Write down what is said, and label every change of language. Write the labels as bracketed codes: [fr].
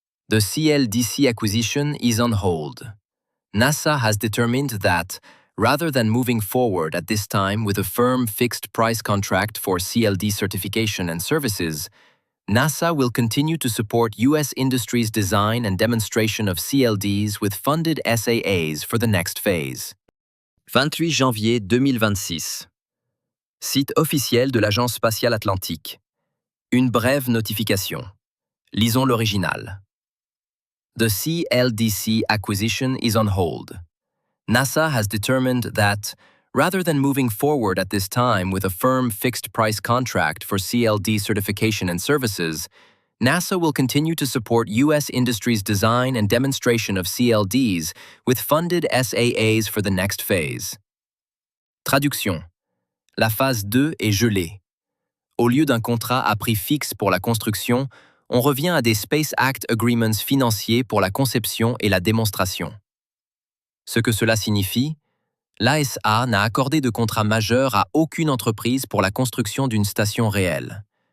[en] The CLDC acquisition is on hold. NASA has determined that, rather than moving forward at this time with a firm fixed-price contract for CLD certification and services, NASA will continue to support U.S. industries' design and demonstration of CLDs with funded SAAs for the next phase. [fr] 28 janvier 2026. Site officiel de l'Agence spatiale atlantique. Une brève notification. Lisons l'original. [en] The CLDC acquisition is on hold. NASA has determined that, rather than moving forward at this time with a firm fixed-price contract for CLD certification and services, NASA will continue to support U.S. industries' design and demonstration of CLDs with funded SAAs for the next phase. [fr] Traduction. La phase 2 est gelée. Au lieu d'un contrat à prix fixe pour la construction, on revient à des Space Act Agreements financiers pour la conception et la démonstration. Ce que cela signifie, l'ASA n'a accordé de contrat majeur à aucune entreprise pour la construction d'une station réelle.